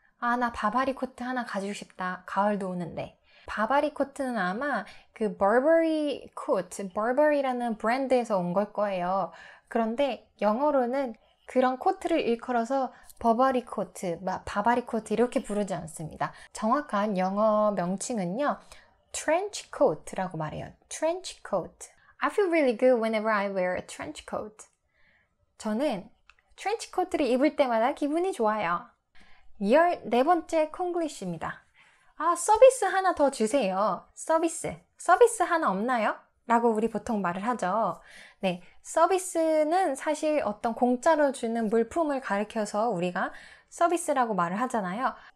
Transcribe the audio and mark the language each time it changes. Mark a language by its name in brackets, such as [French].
[Korean] 나 바바리 코트 하나 가지고 싶다. 가을도 오는데. 바바리 코트는 아마 그 Burberry coat, Burberry라는 브랜드에서 온 걸 거예요. 그런데 영어로는 그런 코트를 일컬어서 버버리 코트, 바바리 코트 이렇게 부르지 않습니다. 정확한 영어 명칭은요, trench coat라고 말해요. trench coat. [English] I feel really good whenever I wear a trench coat. [Korean] 저는 trench coat를 입을 때마다 기분이 좋아요. 14번째 콩글리쉬입니다. 서비스 하나 더 주세요. 서비스 하나 없나요? 라고 우리 보통 말을 하죠. 네, 서비스는 사실 어떤 공짜로 주는 물품을 가리켜서 우리가 서비스라고 말을 하잖아요.